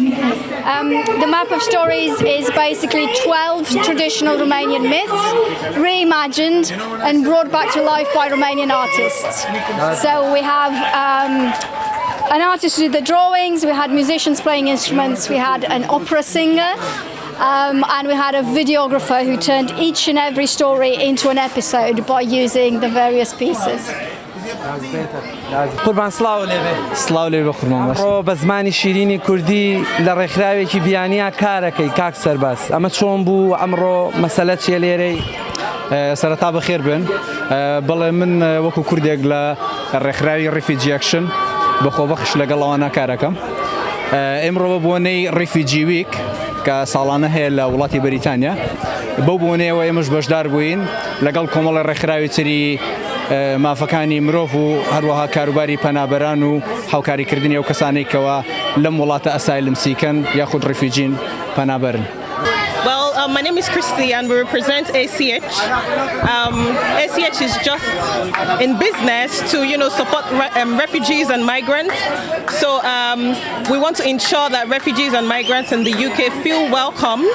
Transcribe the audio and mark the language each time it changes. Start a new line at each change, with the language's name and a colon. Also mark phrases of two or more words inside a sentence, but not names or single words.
English: The Map of Stories is basically 12 traditional Romanian myths, reimagined and brought back to life by Romanian artists. So we have an artist who did the drawings, we had musicians playing instruments, we had an opera singer, and we had a videographer who turned each and every story into an episode by using the various pieces.
Central Kurdish: قوربان سڵاو لێبێ سڵاو لێ بە قوربان باش ئەمڕۆ بە زمانی شیرینی کوردی لە ڕێکخراوێکی بیانیە کارەکەی کاک سەرباز ئەمە چۆن بوو ئەمڕۆ مەسەلە چیە لێرەی سەرەتا بەخێر بن بەڵێ من وەکو کوردێک لە ڕێکخراوی ڕیفیجی ئەکشن بەخۆبەخش لەگەڵەوانە کارەکەم ئێمڕۆ بە بۆنەی ڕیفیجی ویک کە ساڵانە هەیە لە وڵاتی بەریتانیا بەو بۆنەیەوە ئێمەش بەشدار بووین لەگەڵ کۆمەڵی ڕێکخراوی تری مافەکانی مرۆڤ و هەروەها کاروباری پەنابەران و هاوکاریکردنی ئەو کەسانەی کەوە لەم وڵاتە
English: asylum seeker
Central Kurdish: یاخود ڕیفیجین پەنابەرن.
English: My name is Christy and we represent ACH. ACH is just in business to, support refugees and migrants. So we want to ensure that refugees and migrants in the UK feel welcomed.